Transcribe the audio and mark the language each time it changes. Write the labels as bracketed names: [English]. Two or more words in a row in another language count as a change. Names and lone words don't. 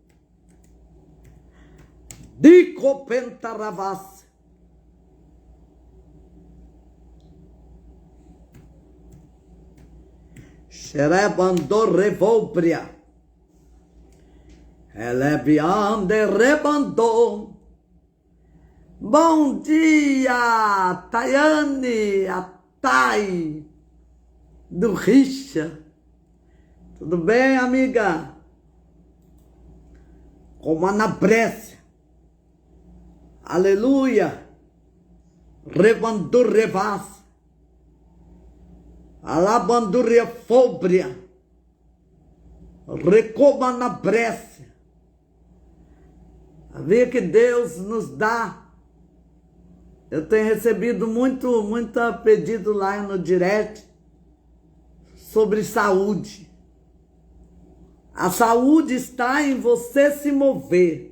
[Portuguese] Dicopentaravassia. Xerebandor revobria. Elebiande rebandor. Bom dia, Tayane, a Thay do Richa. Tudo bem, amiga? Como a na Brécia. Aleluia. Rebandur revas. Alabanduria fóbria. Recoma na Brécia. Vê que Deus nos dá. Eu tenho recebido muito pedido lá no direct sobre saúde. A saúde está em você se mover.